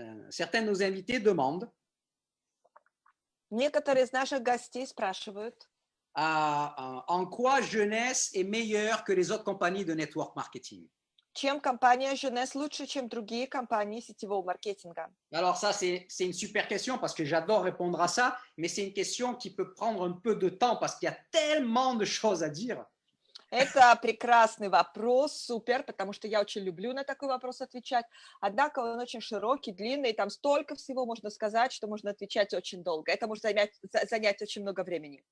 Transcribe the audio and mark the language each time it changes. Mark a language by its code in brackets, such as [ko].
[fr] Certains de nos invités demandent [ru] Некоторые из наших гостей спрашивают, [fr] en quoi Jeunesse est meilleure que les autres compagnies de network marketing. [ru] чем компания Jeunesse лучше, чем другие компании сетевого маркетинга. [fr] Alors ça, c'est une super question parce que j'adore répondre à ça, mais c'est une question qui peut prendre un peu de temps parce qu'il y a tellement de choses à dire. [ru] Это прекрасный вопрос, супер, потому что я очень люблю на такой вопрос отвечать. Однако он очень широкий, длинный, там столько всего можно сказать, что можно отвечать очень долго. Это может занять очень много времени.